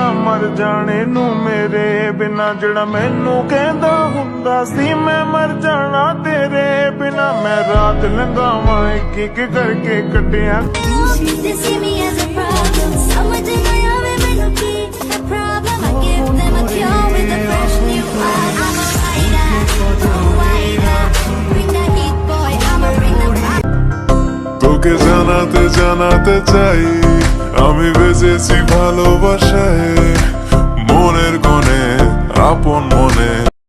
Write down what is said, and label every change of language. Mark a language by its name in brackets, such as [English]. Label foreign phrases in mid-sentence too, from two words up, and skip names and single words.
[Punjabi] ਮਰ ਜਾਣੇ ਨੂੰ ਮੇਰੇ ਬਿਨਾ, ਜਿਹੜਾ ਮੈਨੂੰ ਕਹਿੰਦਾ ਹੁੰਦਾ ਸੀ ਮੈਂ ਮਰ ਜਾਣਾ ਤੇਰੇ ਬਿਨਾ। ਮੈਂ ਰਾਤ ਲੰਘਾਵਾਂ ਇੱਕ ਇੱਕ ਕਰਕੇ ਕੱਟਿਆ। [Bangla] তোকে জানাতে চাই আমি বেঁচেছি ভালোবাসায়, মনের কোণে আপন মনে।